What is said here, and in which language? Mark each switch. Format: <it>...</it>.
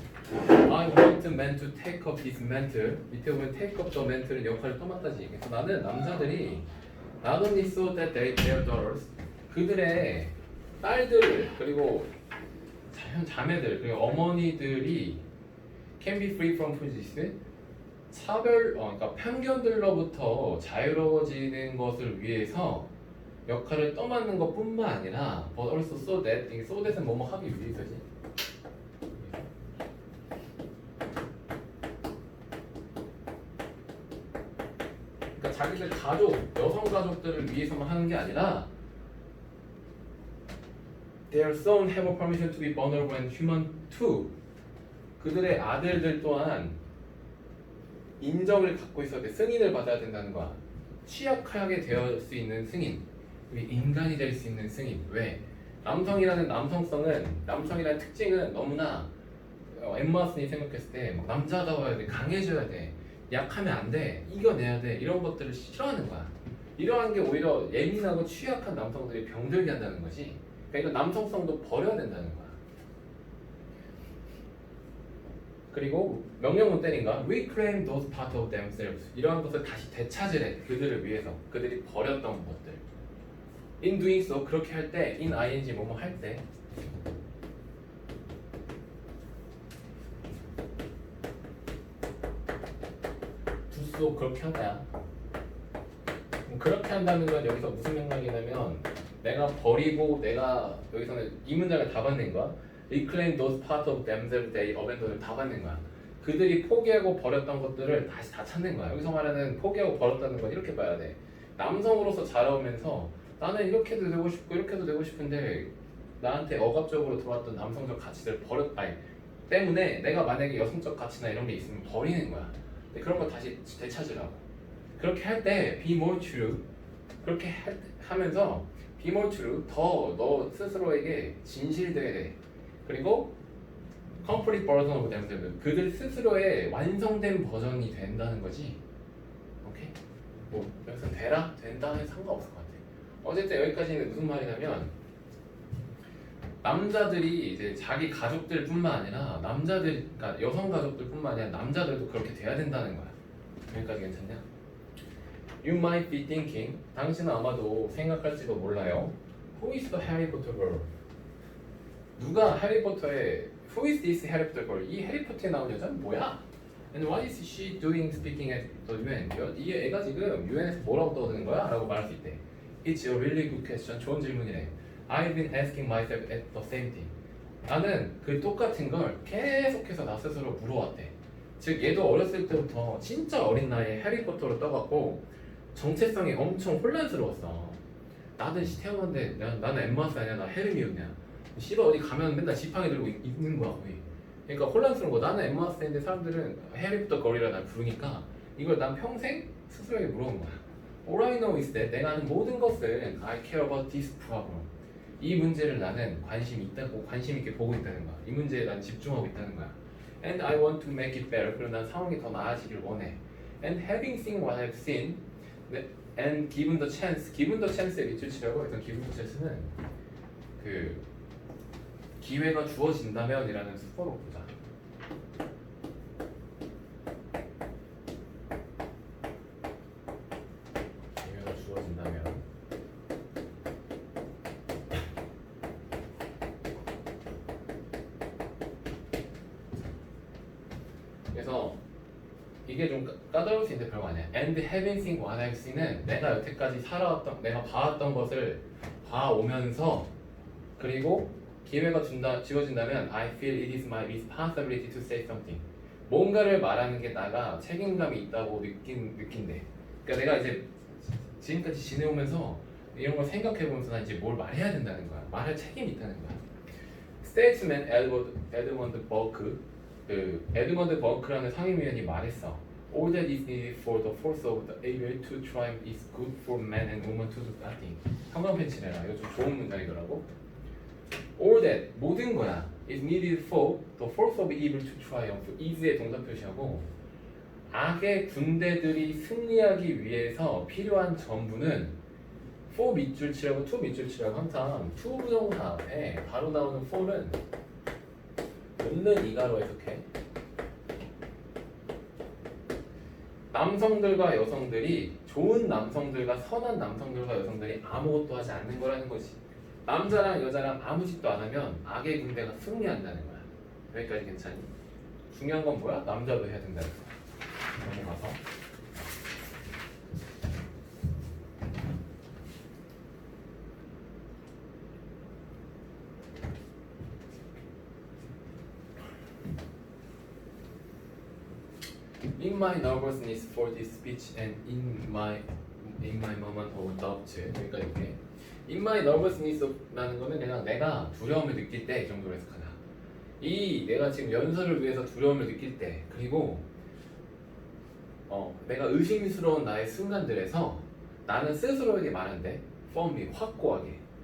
<en>I want men to take up this mantle.</en> <ko>밑에 보면</ko> <en>take up the mantle</en> <ko>은 역할을 떠맡다지. 그래서 나는 남자들이</ko> <en>not only so that their daughters</en> <ko>그들의 딸들 그리고 자매들 그리고 어머니들이</ko> <en>can be free from prejudice</en> <ko>그러니까 편견들로부터 자유로워지는 것을 위해서 역할을 떠맡는 것뿐만 아니라</ko> <en>but also so that</en> <ko>이게</ko> <en>so that</en> <ko>은 뭐뭐 하기 위해서지. 그러니까 자기들 가족, 여성 가족들을 위해서만 하는 게 아니라</ko> <en>their son have a permission to be vulnerable and human too.</en> <ko>그들의 아들들 또한 인정을 갖고 있어야 돼. 승인을 받아야 된다는 거야. 취약하게 되어 수 있는 승인. 인간이 될 수 있는 승인. 왜? 남성이라는 남성이라는 특징은 너무나 엠마 왓슨이 생각했을 때 막 남자다워야 돼, 강해져야 돼, 약하면 안 돼, 이겨내야 돼 이런 것들을 싫어하는 거야. 이러한 게 오히려 예민하고 취약한 남성들이 병들게 한다는 거지. 그러니까 남성성도 버려야 된다는 거야. 그리고 명령문 때린가?</ko> <en>Reclaim those parts of themselves.</en> <ko>이러한 것을 다시 되찾으래. 그들을 위해서. 그들이 버렸던 것들.</ko> <en>In doing so,</en> <ko>그렇게 할 때, in ing 뭐뭐 할 때,</ko> <en>do so</en> <ko>그렇게 한다야. 그렇게 한다는 건 여기서 무슨 맥락이냐면 내가 버리고 내가 여기서는 이 문장을 다 받는 거야.</ko> <en>Reclaim those parts of themselves they abandoned</en> <ko>다 받는 거야. 그들이 포기하고 버렸던 것들을 다시 다 찾는 거야. 여기서 말하는 포기하고 버렸다는 건 이렇게 봐야 돼. 남성으로서 자라오면서 나는 이렇게도 되고 싶고 이렇게도 되고 싶은데 나한테 억압적으로 들어왔던 남성적 가치들 때문에 내가 만약에 여성적 가치나 이런 게 있으면 버리는 거야. 근데 그런 거 다시 되찾으라고. 그렇게 할 때</ko> <en>be more true.</en> <ko>그렇게 하면서</ko> <en>be more true.</en> <ko>더 너 스스로에게 진실되어야 돼.</ko> <en>그리고 complete version of themselves.</en> <ko>그들 스스로의 완성된 버전이 된다는 거지. 오케이? 뭐 여기서 되라? 된다는 상관없을 것 같아. 어쨌든 여기까지는 무슨 말이냐면 남자들이 이제 자기 가족들뿐만 아니라 그러니까 여성 가족들뿐만 아니라 남자들도 그렇게 돼야 된다는 거야. 여기까지 괜찮냐?</ko> <en>You might be thinking,</en> <ko>당신은 아마도 생각할지도 몰라요.</ko> <en>Who is the Harry Potter girl?</en> <ko>누가 해리포터의</ko> <en>Who is this Harry Potter girl?</en> <ko>이 해리포터에 나온 여자는 뭐야?</ko> <en>And what is she doing speaking at the UN?</en> <ko>이 애가 지금 UN에서 뭐라고 떠드는 거야? 라고 말할 수 있대.</ko> <en>It's a really good question.</en> <ko>좋은 질문이래.</ko> <en>I've been asking myself at the same thing.</en> <ko>나는 그 똑같은 걸 계속해서 나 스스로 물어왔대. 즉 얘도 어렸을 때부터 진짜 어린 나이에 해리포터로 떠갖고 정체성이 엄청 혼란스러웠어. 나는 태어났는데 나는 엠마 왓슨 아니야? 나 헤르미온이야. 씨발 어디 가면 맨날 지팡이 들고 있는 거야 거의. 그러니까 혼란스러운 거. 나는 엠마 왓슨인데 사람들은 해리포터 걸이라 날 부르니까 이걸 난 평생 스스로에게 물어본 거야.</ko> <en>All I know is that</en> <ko>내가 아는 모든 것은</ko> <en>I care about this problem.</en> <ko>이 문제를 나는 관심 있게 보고 있다는 거야. 이 문제에 난 집중하고 있다는 거야.</ko> <en>And I want to make it better.</en> <ko>그리고 난 상황이 더 나아지길 원해.</ko> <en>And having seen what I've seen, and given the chance. given the chance</en> <ko>의 밑줄치라고 했던 given the chance는 그 기회가 주어진다면이라는 수어로 보자. 기회가 주어진다면. 그래서 이게 좀 까다로울 수 있는데 별거 아니야.</ko> <en>And having seen what I've seen</en> <ko>은 내가 여태까지 내가 봐왔던 것을 봐오면서 그리고 기회가 주어진다면</ko> <en>I feel it is my responsibility to say something.</en> <ko>뭔가를 말하는 게 나가 책임감이 있다고 느낀대. 그러니까 내가 이제 지금까지 지내오면서 이런 걸 생각해보면서 난 이제 뭘 말해야 된다는 거야. 말할 책임이 있다는 거야. 스테이트맨 에드먼드 버크, 에드먼드 버크라는 상임위원이 말했어.</ko> <en>All that is needed for the force of the able to triumph is good for men and women to do nothing.</en> <ko>형광펜치래라. 이거 좀 좋은 문장이더라고.</ko> <en>All that,</en> <ko>모든 거야.</ko> <en>is needed for the force of evil to triumph.</en> <ko>is의 동사 표시하고 악의 군대들이 승리하기 위해서 필요한 전부는 for 밑줄 치라고 to 밑줄 치라고 항상 to 부정사 앞에 바로 나오는 for는 없는 이가로 해석해. 남성들과 여성들이 좋은 남성들과 선한 남성들과 여성들이 아무것도 하지 않는 거라는 거지. 남자랑 여자랑 아무 짓도 안 하면 악의 군대가 승리한다는 거야. 여기까지 괜찮니? 중요한 건 뭐야? 남자도 해야 된다는 거야. 넘어가서</ko> <en>In my nervousness for this speech and in my moment of doubt.</en> <ko>여기까지 이렇게.</ko> <en>In my nervousness</en> <ko>라는 거는 그냥 내가 두려움을 느낄 때 이 정도로 해석하자. 이 내가 지금 연설을 위해서 두려움을 느낄 때 그리고 내가 의심스러운 나의 순간들에서 나는 스스로에게 말한대. firmly, 확고하게.</ko>